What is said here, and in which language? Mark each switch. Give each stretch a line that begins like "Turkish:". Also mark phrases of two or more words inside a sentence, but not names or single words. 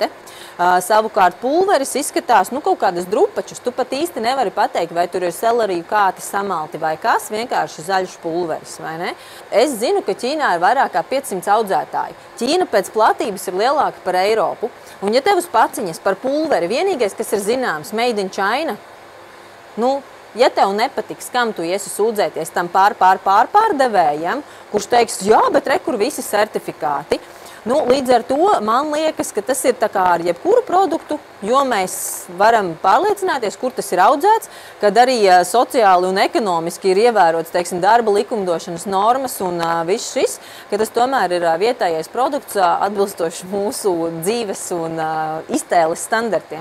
Latvian: Savukārt pulveris izskatās, nu, kaut kādas drupačus. Tu pat īsti nevari pateikt, vai tur ir seleriju kāti samalti vai kas, vienkārši zaļš pulveris, vai ne? Es zinu, ka Ķīnā ir vairāk kā 500 audzētāji. Ķīna pēc platības ir lielāka par Eiropu. Un ja tev uz paciņas par pulveri vienīgais, kas ir zināms,
English: made in China,
Latvian: nu, ja tev nepatiks, kam tu iesi sūdzēties tam pārdevējam, kurš teiks, jā, bet re, kur visi certifikāti. Nu, līdz ar to man liekas, ka tas ir tā kā ar jebkuru produktu, jo mēs varam pārliecināties, kur tas ir audzēts, kad arī sociāli un ekonomiski ir ievērots, teiksim, darba likumdošanas normas un viss šis, ka tas tomēr ir vietējais produkts atbilstoši mūsu dzīves un iztēles standartiem.